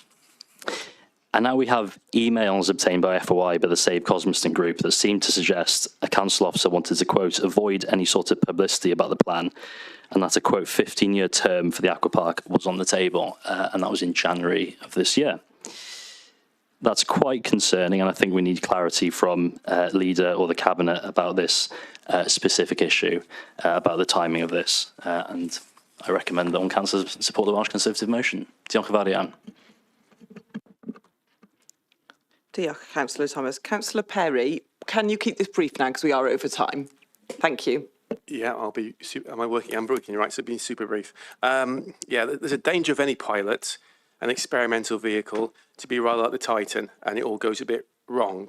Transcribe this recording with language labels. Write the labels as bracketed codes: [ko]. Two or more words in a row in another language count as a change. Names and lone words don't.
[en] And now we have emails obtained by FOI by the Save Cosmeston group that seem to suggest a council officer wanted to, quote, avoid any sort of publicity about the plan, and that a, quote, 15-year term for the Aqua Park was on the table, and that was in January of this year. That's quite concerning, and I think we need clarity from leader or the cabinet about this specific issue, about the timing of this. And I recommend that all councillors support the Welsh Conservative motion. [cy] Diolch yn fawr iawn. Diolch, [en] Councillor Thomas. Councillor Perry, can you keep this brief now because we are over time? Thank you. Yeah, I'm working right, so being super brief. Yeah, there's a danger of any pilot, an experimental vehicle, to be rather like the Titan, and it all goes a bit wrong.